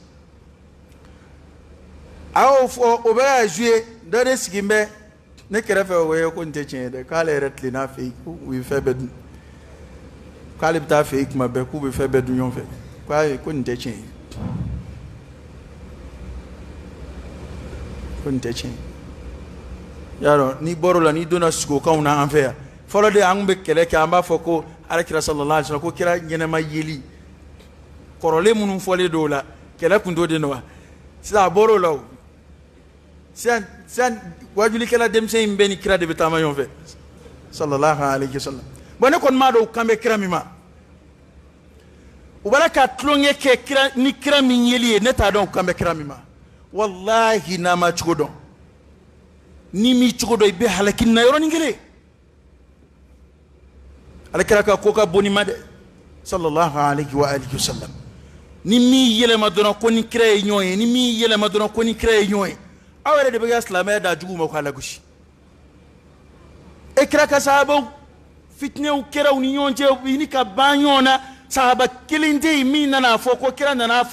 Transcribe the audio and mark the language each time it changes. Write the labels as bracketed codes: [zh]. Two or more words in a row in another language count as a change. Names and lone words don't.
[bm] a y'o fɔ o bɛ ka jouer dɔ de sigilen bɛ ne kɛrɛfɛ o ye ko nin tɛ tiɲɛ ye dɛ k'ale yɛrɛ tilenna a fɛ yen k'u ye fɛn bɛɛ dun k'ale bɛ taa fɛ yen tuma bɛɛ k'u bɛ fɛn bɛɛ dun ɲɔgɔn fɛ k'ayi ko nin tɛ tiɲɛ ye ko nin tɛ tiɲɛ ye y'a dɔn n'i bɔr'o la n'i donna sigokanw na an fɛ yan fɔlɔ de an tun bɛ kɛlɛ kɛ an b'a fɔ ko alakira [ar] صلى الله عليه وسلم [bm] ko kira ɲɛnɛma yeli kɔrɔlen minnu fɔlen don o la kɛlɛ kun t'o de nɔ wa sisan a bɔr'o la o sisan wajulikɛla denmisɛn in bɛɛ ni kira de bɛ taama ɲɔgɔn fɛ [ar] صلى الله عليه وسلم [bm] bon ne kɔni m'a dɔn u kan bɛ kira min ma u b'a la ka tulonkɛ kɛ kira ni kira min yeli ye ne t'a dɔn u kan bɛ kira min ma wallahi n'a ma cogo dɔn ni m'i cogo dɔn i bɛ halaki na yɔrɔnin kelen alakira ka ko ka bon ni ma dɛ [ar] صلى الله عليه وآله وسلم [bm] ni m'i yɛlɛma dɔrɔn ko ni kira ye ɲɔgɔn ye ni m'i yɛlɛma dɔrɔn ko ni kira ye ɲɔgɔn ye aw yɛrɛ de bɛ ka silamɛya da jugu ma k'a lagosi e kira ka sahabaw fitnew kɛra u ni ɲɔgɔn cɛ u ni ka ban ɲɔgɔn na sahaba kelen tɛ yen min nana fɔ ko kira nana fɔ n